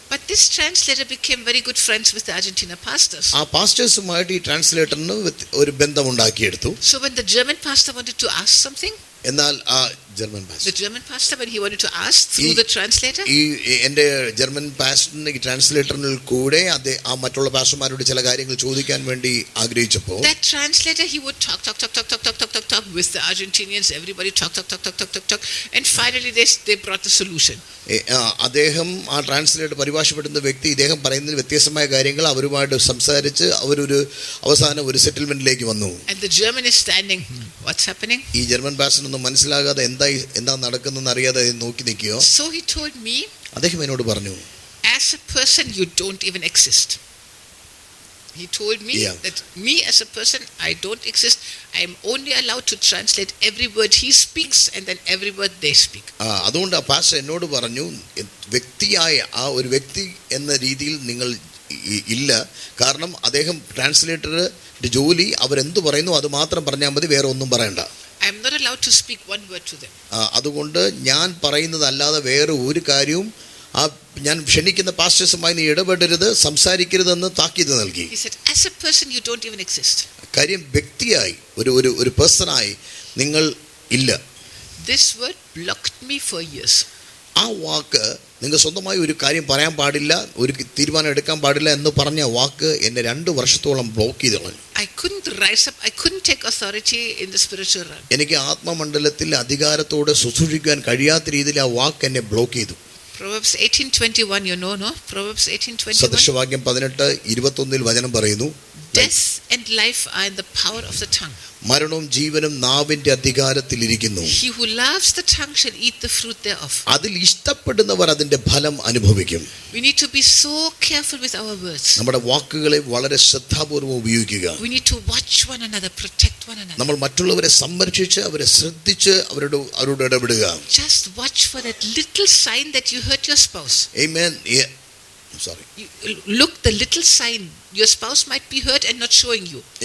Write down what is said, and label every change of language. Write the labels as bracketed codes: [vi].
[en] But this translator became very good friends with the Argentina pastors. [ml] ആ പാസ്റ്റേഴ്സുമായിട്ട് ഈ ട്രാൻസ്ലേറ്ററിന് ഒരു ബന്ധം ഉണ്ടാക്കിയെടുത്തു. [en] So when the German pastor wanted to ask something, [ml] എന്നാൽ ആ German [en] The [ml] pastor [en] German pastor, when he wanted to ask through the translator, [ml] ഈ എൻ്റെ German പാസ്റ്ററിന് ഈ ട്രാൻസ്ലേറ്ററിൽ കൂടെ ആ മറ്റുള്ള പാസ്റ്റർമാരോട് ചില കാര്യങ്ങൾ ചോദിക്കാൻ വേണ്ടി ആഗ്രഹിച്ചപ്പോൾ [en] that translator, he would talk with the Argentinians. Everybody talk, and finally they brought the solution. [ml] അദ്ദേഹം ആ ട്രാൻസ്ലേറ്റർ പരിഭാഷപ്പെടുന്ന വ്യക്തി ഇദ്ദേഹം പറയുന്ന വ്യത്യസ്തമായ കാര്യങ്ങൾ അവരുമായിട്ട് സംസാരിച്ച് അവരൊരു അവസാനം ഒരു സെറ്റിൽമെന്റിലേക്ക് വന്നു. [en] And the German is standing, what's happening? [ml] ഈ ജർമ്മൻ പാസ്റ്ററിനൊന്നും മനസ്സിലാകാതെ എന്താ നടക്കുന്നതെന്ന് അറിയാതെ നോക്കി നിൽക്കുകയോ. [en] So he told me, [ml] അദ്ദേഹം എന്നോട് പറഞ്ഞു, [en] as a person you don't even exist. He told me that me as a person, I don't exist. I am only allowed to translate every word he speaks and then every word they speak. [ml] അതുകൊണ്ട് ആ pastor എന്നോട് പറഞ്ഞു, വ്യക്തിയായ ആ ഒരു വ്യക്തി എന്ന രീതിയിൽ നിങ്ങൾ ഇല്ല. കാരണം അദ്ദേഹം ട്രാൻസ്ലേറ്ററുടെ ജോലി അവരെന്തു പറയുന്നു അത് മാത്രം പറഞ്ഞാൽ മതി, വേറെ ഒന്നും പറയണ്ട. [en] I am not allowed to speak one word to them. [ml] അതുകൊണ്ട് ഞാൻ പറയുന്നതല്ലാതെ വേറെ ഒരു കാര്യവും ഞാൻ ക്ഷണിക്കുന്ന പാസ്റ്റേഴ്സുമായി നീ ഇടപെടരുത്, സംസാരിക്കരുതെന്ന് താക്കീത് നൽകി. [en] He said, as a person you don't even exist. [ml] കാര്യം വ്യക്തിയായി ഒരു പേഴ്സണായി നിങ്ങൾ ഇല്ല. [en] This word blocked me for years. [ml] ആ വാക്ക് നിങ്ങൾ സ്വന്തമായി ഒരു കാര്യം പറയാൻ പാടില്ല, ഒരു തീരുമാനം എടുക്കാൻ പാടില്ല എന്ന് പറഞ്ഞ വാക്ക് എന്നെ 2 വർഷത്തോളം ബ്ലോക്ക് ചെയ്ത് കളഞ്ഞു. [en] I couldn't rise up. I couldn't take authority in the spiritual realm. [ml] എനിക്ക് ആത്മമണ്ഡലത്തിൽ അധികാരത്തോടെ ശുശ്രൂഷിക്കാൻ കഴിയാത്ത രീതിയിൽ ആ വാക്ക് എന്നെ ബ്ലോക്ക് ചെയ്തു. [en] Proverbs 18:21, you know, no? Proverbs 18:21. [ml] സദൃശവാക്യം 18:21 വചനം പറയുന്നു, [en] Death and life are in the power of the tongue. [ml] മരണവും ജീവനും നാവിന്റെ അധികാരത്തിലിരിക്കുന്നു. [en] He who loves the tongue shall eat the fruit thereof. [ml] അതിൽ ഇഷ്ടപ്പെടുന്നവർ അതിന്റെ ഫലം അനുഭവിക്കും. [en] We need to be so careful with our words. [ml] നമ്മുടെ വാക്കുകളെ വളരെ ശ്രദ്ധാപൂർവ്വം ഉപയോഗിക്കുക. [en] We need to watch one another, protect one another. [ml] നമ്മൾ മറ്റുള്ളവരെ സംരക്ഷിച്ച് അവരെ ശ്രദ്ധിച്ച് അവരോട് ഇടപെടുക. [en] Just watch for that little sign that you hurt your spouse. Amen. I'm sorry. Look the little sign. Your spouse might be hurt and not showing you.